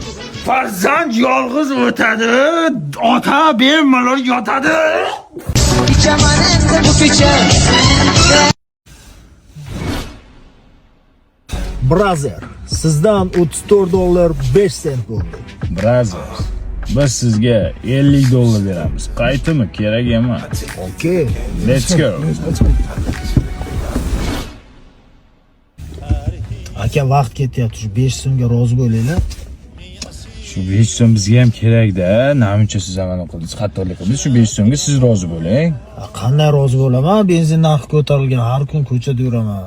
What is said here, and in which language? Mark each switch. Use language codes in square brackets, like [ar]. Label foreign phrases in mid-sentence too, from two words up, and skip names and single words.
[uz] Farzand yolg'iz o'tadi, ota bemalol yotadi. Uçaman endi bu kecha. Brother, sizdan $34.05 bo'ldi. Brother, biz sizga $50 beramiz. Qaytimi? Kerak emas. Okay. [en] Let's go. [uz] Aka, vaqt ketyapti. Shu 5 so'mga rozi bo'linglar. Shu 5 so'm bizga ham kerak-da. Namuncha siz amana qildingiz, xatolik qildingiz. Shu 5 so'mga siz rozi bo'ling. Qanday rozi bo'laman? Benzin narxi ko'tarilgan, har kun ko'chada yuraman.